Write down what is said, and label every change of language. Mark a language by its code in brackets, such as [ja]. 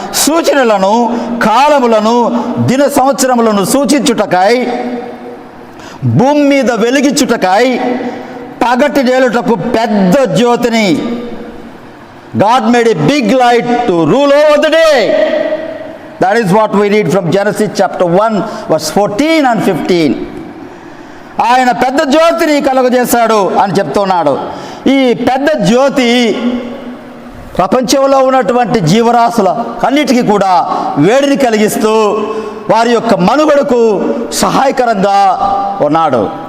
[te] సూచనలను, కాలములను, దిన సంవత్సరములను సూచించుటకై, భూమి మీద వెలిగించుటకై, పగటి నేలుటకు పెద్ద జ్యోతిని, [en] God made a big light to rule over the day. That is what we read from Genesis chapter 1 verse 14 and 15. [te] ఆయన పెద్ద జ్యోతిని కలుగజేశాడు అని చెప్తున్నాడు. ఈ పెద్ద జ్యోతి ప్రపంచంలో ఉన్నటువంటి జీవరాశుల అన్నిటికీ కూడా వేడిని కలిగిస్తూ వారి యొక్క మనుగడకు సహాయకరంగా ఉన్నాడు.